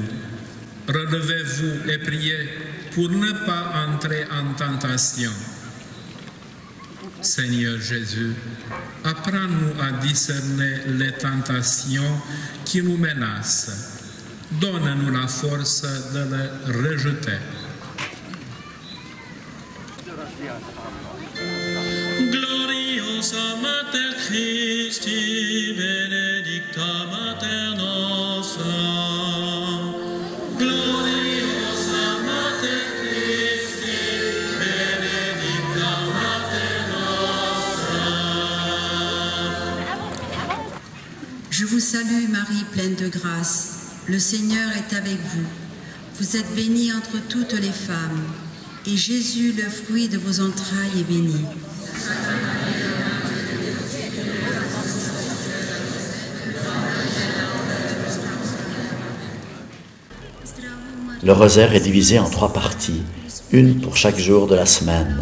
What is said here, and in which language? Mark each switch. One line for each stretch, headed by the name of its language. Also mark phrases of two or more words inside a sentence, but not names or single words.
French: Relevez-vous et priez pour ne pas entrer en tentation. » Seigneur Jésus, apprends-nous à discerner les tentations qui nous menacent. Donne-nous la force de les rejeter.
Latin: Gloriosa Mater Christi, benedicta Mater nostra. Gloriosa Mater Christi, benedicta Mater nostra.
French: Je vous salue Marie, pleine de grâce. Le Seigneur est avec vous. Vous êtes bénie entre toutes les femmes, et Jésus, le fruit de vos entrailles, est béni. Le rosaire est divisé en 3 parties, une pour chaque jour de la semaine.